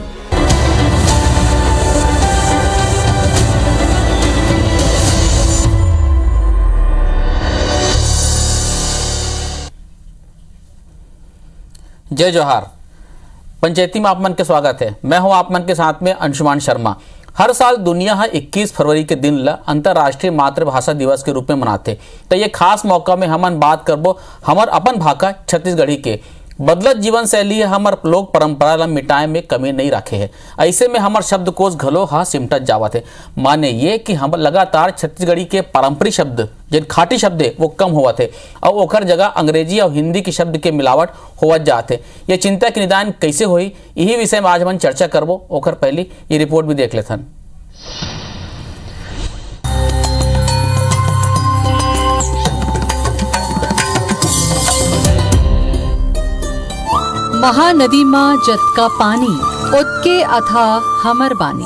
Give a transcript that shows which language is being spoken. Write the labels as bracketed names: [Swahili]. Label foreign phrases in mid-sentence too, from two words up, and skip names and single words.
[Chhattisgarhi] जय जोहार। पंचायती में आप मन के स्वागत है। मैं हूं आप मन के साथ में अंशुमान शर्मा। हर साल दुनिया 21 फरवरी के दिन ला अंतर्राष्ट्रीय मातृभाषा दिवस के रूप में मनाते। तो ये खास मौका में हमन बात करबो हमर अपन भाषा छत्तीसगढ़ी के। बदलत जीवन शैली हमर लोक परंपरा ला मिटाए में कमी नहीं रखे है। ऐसे में हमर शब्दकोश घलो हा सिमटत जावत है। माने ये कि हम लगातार छत्तीसगढ़ी के पारंपरिक शब्द जिन खाटी शब्द है वो कम होवत है और ओखर जगह अंग्रेजी और हिंदी के शब्द के मिलावट होवत जाते। ये चिंता के निदान कैसे होई, यही विषय में आज हम चर्चा करबो। ओखर पहली ये रिपोर्ट भी देख लेथन। महानदी माँ जतका पानी ओतके अथा हमर बानी।